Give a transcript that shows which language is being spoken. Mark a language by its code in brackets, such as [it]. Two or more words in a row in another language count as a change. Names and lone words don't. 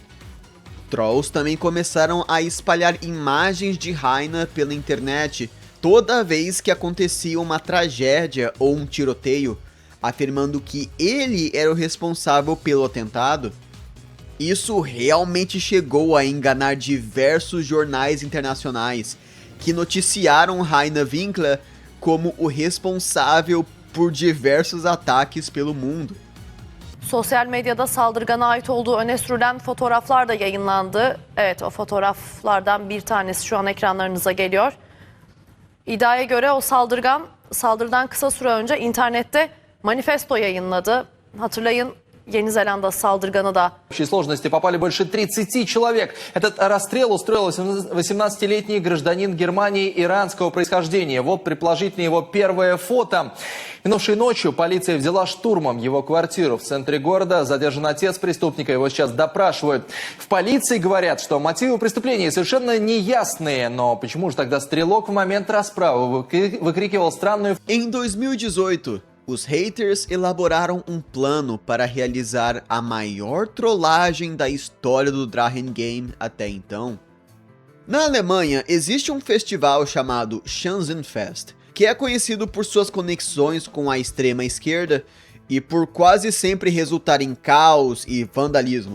[pt] Trolls também começaram a espalhar imagens de Rainer pela internet toda vez que acontecia uma tragédia ou um tiroteio, afirmando que ele era o responsável pelo atentado. Isso realmente chegou a enganar diversos jornais internacionais, que noticiaram Heine Winkler como o responsável por diversos ataques pelo mundo. [tr] Sosyal medyada saldırgana ait olduğu öne sürülen fotoğraflar da yayınlandı. Evet, o fotoğraflardan bir tanesi şu an ekranlarınıza geliyor. İddiaya göre o saldırıdan kısa süre önce internette manifesto yayınladı. Hatırlayın, Yeni Zelanda saldırganı da. [ru] В общей сложности попали больше 30 человек. Этот расстрел устроил 18-летний гражданин Германии иранского происхождения. Вот предположительно его первое фото. Минувшей ночью полиция взяла штурмом его квартиру в центре города. Задержан отец преступника, его сейчас допрашивают. В полиции говорят, что мотивы преступления совершенно неясные. Но почему же тогда стрелок в момент расправы выкрикивал странную... [pt] Em 2018, os haters elaboraram um plano para realizar a maior trollagem da história do Drachen Game até então. Na Alemanha, existe um festival chamado Schanzenfest, que é conhecido por suas conexões com a extrema esquerda e por quase sempre resultar em caos e vandalismo.